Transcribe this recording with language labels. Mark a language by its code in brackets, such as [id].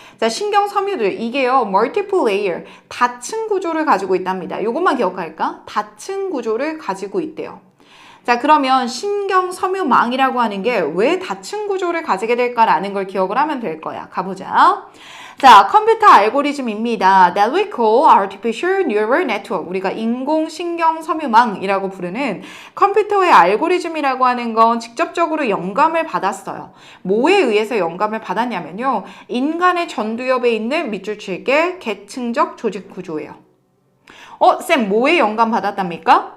[ko] 자, 신경 섬유들. 이게요, [en] multiple layer, [ko] 다층 구조를 가지고 있답니다. 이것만 기억할까? 다층 구조를 가지고 있대요. 자, 그러면 신경 섬유망이라고 하는 게 왜 다층 구조를 가지게 될까라는 걸 기억을 하면 될 거야. 가보자. 자, 컴퓨터 알고리즘입니다. [en] That we call artificial neural network. [ko] 우리가 인공신경 섬유망이라고 부르는 컴퓨터의 알고리즘이라고 하는 건 직접적으로 영감을 받았어요. 뭐에 의해서 영감을 받았냐면요. 인간의 전두엽에 있는 밑줄 칠개 계층적 조직 구조예요. 쌤, 뭐에 영감 받았답니까?